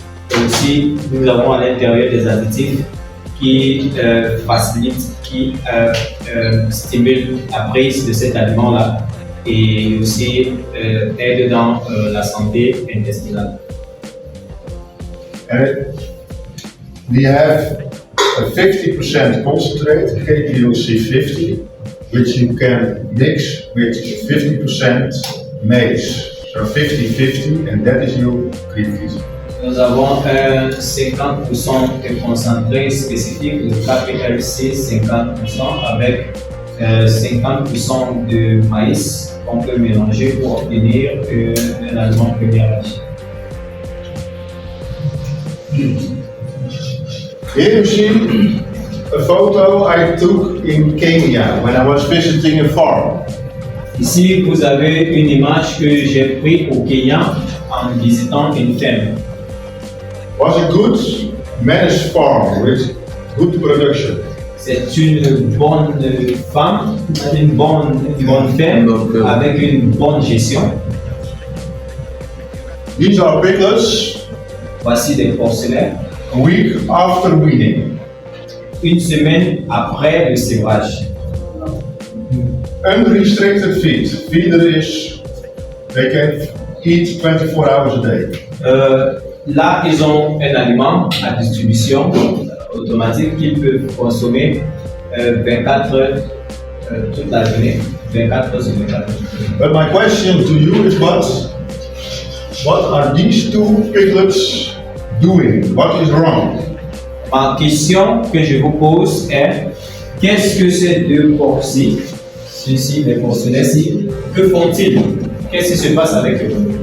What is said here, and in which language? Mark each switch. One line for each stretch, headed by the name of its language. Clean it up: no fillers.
French: Et aussi, nous avons à l'intérieur des additifs qui facilitent, qui stimulent la prise de cet aliment-là et aussi aident dans la santé intestinale.
English: And we have a 50% concentrate, KPLC 50, which you can mix with 50% maize. So 50-50, and that is your creep feed.
French: Nous avons un 50% de concentré spécifique, le KPLC 50%, avec 50% de maïs qu'on peut mélanger pour obtenir un aliment premier âge.
English: Here you see a photo I took in Kenya when I was visiting a farm.
French: Ici, vous avez une image que j'ai prise au Kenya en visitant une ferme.
English: Was a good managed farm with good production.
French: C'est une bonne femme, une bonne ferme avec une bonne gestion.
English: These are piglets
French: Voici des porcelaines.
English: a week after weaning.
French: Une semaine après le sévrage.
English: Unrestricted feed. Feeder is, they can eat 24 hours a day.
French: Là, ils ont un aliment à distribution automatique qu'ils peuvent consommer 24 heures toute la journée. 24 heures sur 24 heures.
English: But my question to you is what are these two piglets doing? What is wrong?
French: Ma question que je vous pose est qu'est-ce que ces deux porcs-ci, ceux-ci, les porcelets-ci, que font-ils? Qu'est-ce qui se passe avec eux?